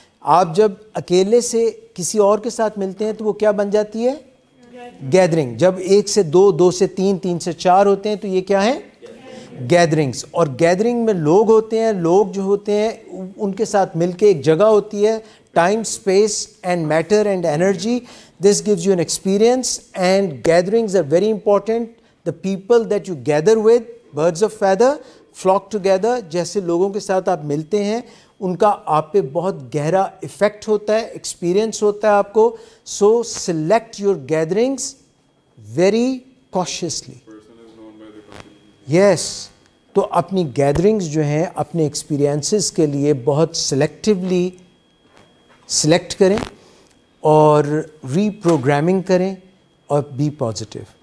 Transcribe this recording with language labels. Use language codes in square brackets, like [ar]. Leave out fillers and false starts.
[ur] آپ جب اکیلے سے کسی اور کے ساتھ ملتے ہیں تو وہ کیا بن جاتی ہے؟ گیدرنگ. جب ایک سے دو، دو سے تین، تین سے چار ہوتے ہیں تو یہ کیا ہے؟ گیدرنگز. اور گیدرنگ میں لوگ ہوتے ہیں، لوگ جو ہوتے ہیں ان کے ساتھ مل کے ایک جگہ ہوتی ہے، time, space and matter and energy. [en] This gives you an experience, and gatherings are very important. The people that you gather with, birds of feather, flock together. [ur] جیسے لوگوں کے ساتھ آپ ملتے ہیں ان کا آپ پہ بہت گہرا ایفیکٹ ہوتا ہے، ایکسپیرئنس ہوتا ہے آپ کو. [en] So select your gatherings very cautiously. Yes. [ur] تو اپنی گیدرنگز جو ہیں اپنے ایکسپیرئنسز کے لیے بہت سلیکٹیولی سلیکٹ کریں اور ری پروگرامنگ کریں اور [en] Be positive.